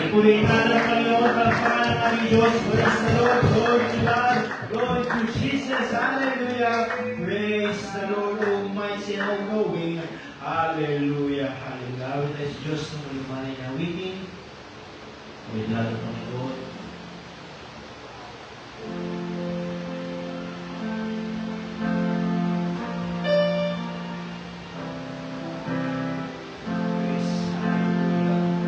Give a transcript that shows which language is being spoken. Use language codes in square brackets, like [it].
[tl] Puritan ang Panginoon, pagpapalan ng Diyos. [en] Praise the Lord, glory to God, glory to Jesus. Hallelujah. Praise the Lord, Almighty and all-knowing. Hallelujah, hallelujah. [tl] Awit sa Diyos ng malumanay na awitin. Awit natin ang Panginoon. [en] Praise, hallelujah.